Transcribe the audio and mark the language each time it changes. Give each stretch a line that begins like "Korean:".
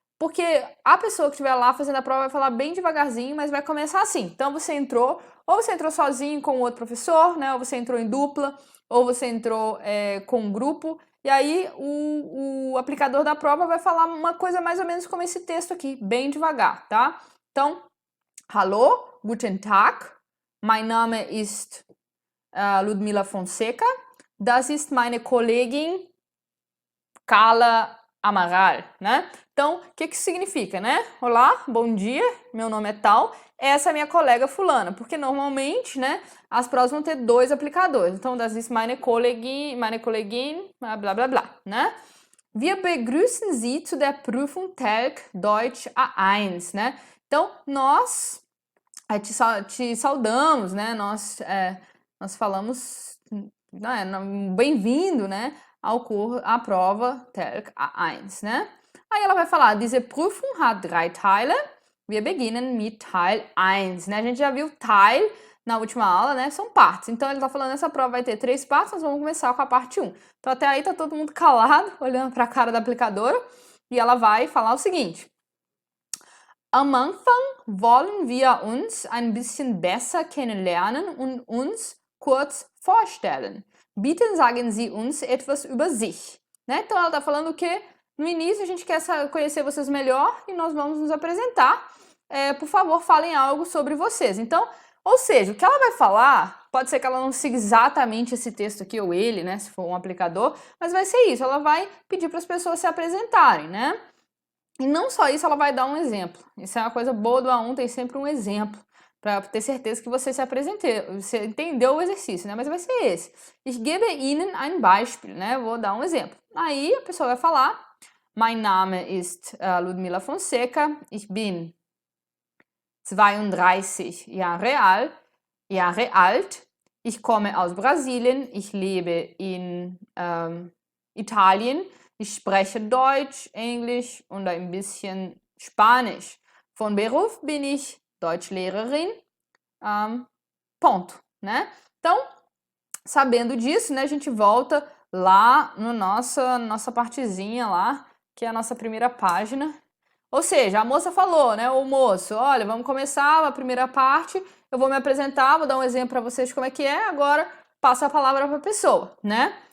Portuguese: Porque a pessoa que estiver lá fazendo a prova vai falar bem devagarzinho, mas vai começar assim. Então você entrou, ou você entrou sozinho com outro professor, né? Ou você entrou em dupla, ou você entrou com um grupo. E aí o aplicador da prova vai falar uma coisa mais ou menos como esse texto aqui, bem devagar, tá?
German: Então, hallo, guten Tag, mein Name ist Ludmila Fonseca, das ist meine Kollegin Carla Amaral, né?
Portuguese: Então, o que que significa, né? Olá, bom dia, meu nome é tal, essa é minha colega fulana, porque normalmente, né, as provas vão ter 2 aplicadores.
German: Então, das ist meine Kollegin, blá blá blá, né? Wir begrüßen Sie zu der Prüfung TELC Deutsch A1, né?
Portuguese: Então, nós te saudamos, né? Nós falamos, né, bem-vindo, né? À prova TELC A1, né? Aí ela vai falar,
German: diese Prüfung hat 3 Teile, wir beginnen mit Teil 1,
Portuguese: né? A gente já viu Teil na última aula, né? São partes. Então ele tá falando, essa prova vai ter 3 partes, nós vamos começar com a parte 1. Então até aí tá todo mundo calado, olhando para a cara da aplicadora, e ela vai falar o seguinte:
German: Am Anfang wollen wir uns ein bisschen besser kennenlernen und uns kurz vorstellen. Bitte sagen Sie uns etwas über sich.
Portuguese: Né? Então ela tá falando que no início a gente quer conhecer vocês melhor e nós vamos nos apresentar. Por favor, falem algo sobre vocês. Então, ou seja, o que ela vai falar, pode ser que ela não siga exatamente esse texto aqui, ou ele, né, se for um aplicador, mas vai ser isso, ela vai pedir para as pessoas se apresentarem, né? E não só isso, ela vai dar um exemplo. Isso é uma coisa boa do A1, tem sempre um exemplo, para ter certeza que você se apresentou, você entendeu o exercício, né? Mas vai ser esse.
German: Ich gebe Ihnen ein Beispiel, né?
Portuguese: Vou dar um exemplo. Aí a pessoa vai falar,
German: mein Name ist Ludmila Fonseca, ich bin 32 Jahre alt, ich komme aus Brasilien, ich lebe in Italien, ich spreche Deutsch, Englisch und ein bisschen Spanisch. Von Beruf bin ich Deutschlehrerin.
Portuguese: Ponto, né? Então, sabendo disso, né, a gente volta lá no nossa partezinha lá, que é a nossa primeira página. Ou seja, a moça falou, né, o moço, olha, vamos começar a primeira parte, eu vou me apresentar, vou dar um exemplo para vocês de como é que é, agora passa a palavra para a pessoa, né?